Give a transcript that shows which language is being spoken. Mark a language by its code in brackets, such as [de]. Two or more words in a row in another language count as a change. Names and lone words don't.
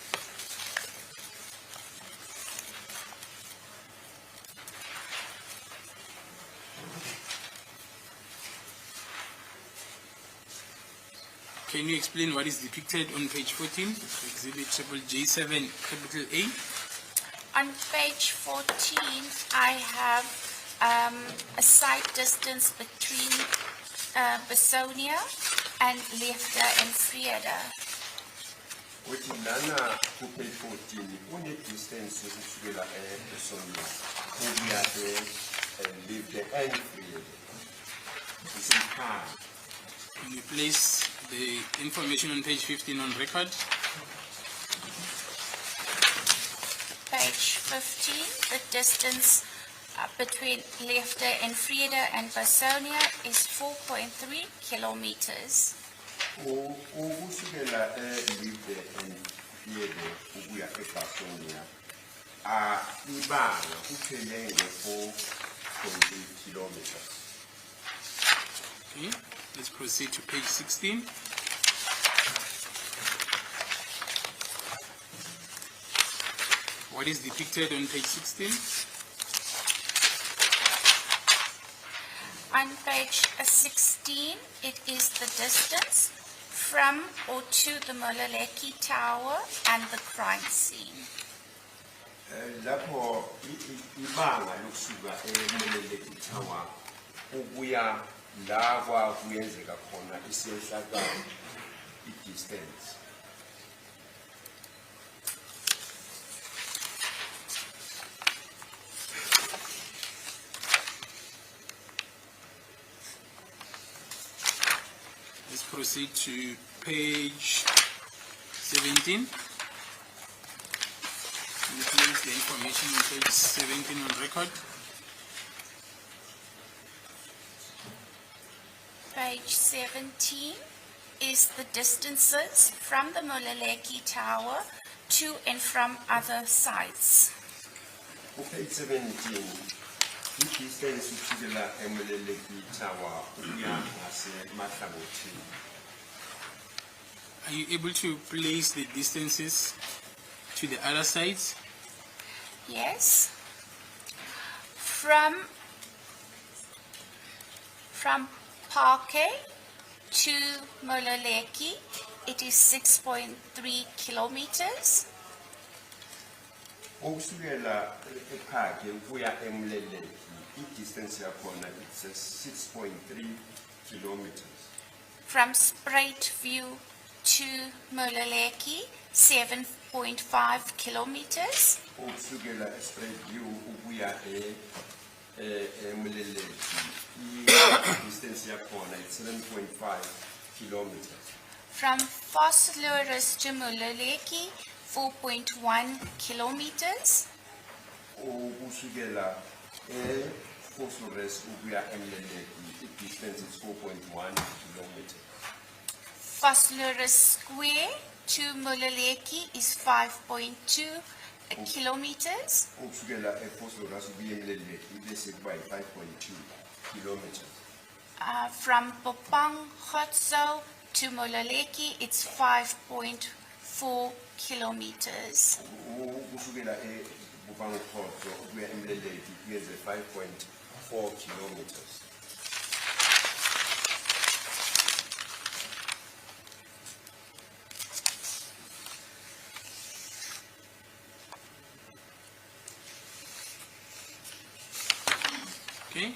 [en] Can you explain what is depicted on page 14, Exhibit Triple J7, capital A? On page 14, I have a sight distance between Besonia and Lefta and Frieda. [zu] Uthi lana ku-page 14 une-distance yokusukela eSonia ukuya Lefta and Frieda. Isikhala. [en] Can you place the information on page 15 on record? Page 15, the distance between Lefta and Frieda and Besonia is 4.3 kilometers. Ukusukela Lefta and Frieda ukuya eBasonia ibanga kuphele nge-4.8 kilometers. Okay, let's proceed to page 16. What is depicted on page 16? On page 16, it is the distance from or to the Moleleki Tower and the crime scene. [zu] Lapho ibanga lokusuka eMoleleki Tower ukuya la kwakuyenzeka khona isehlakalo i-distance. [en] Let's proceed to page 17. Can you place the information on page 17 on record? Page 17 is the distances from the Moleleki Tower to and from other sites. [zu] Page 17 i-distance ukusukela eMoleleki Tower ukuya ngasemahlangothini. [en] Are you able to place the distances to the other sites? Yes. From Parke to Moleleki it is 6.3 kilometers. [zu] Ukusukela ePhakhe ukuya eMleleki, i-distance yakhona [en] it's 6.3 kilometers. From Spruitview to Mololeki, 7.5 kilometers. [zu] Ukusukela eSpreadview ukuya eMleleki, i-distance yakhona [en] it's 7.5 kilometers. From Vosloorus to Mololeki, 4.1 kilometers. [zu] Ukusukela eFosores ukuya eMleleki, [en] i-distance is 4.1 kilometers. Vosloorus Square to Mololeki is 5.2 kilometers. [zu] Ukusukela eFosores ukuya eMleleki, bese kuba yi-5.2 kilometers. [en] From Popang Khotso to Mololeki, it's 5.4 kilometers. [zu] Ukusukela eBupangkotho ukuya eMleleki kuyeze 5.4 kilometers. [en] Okay.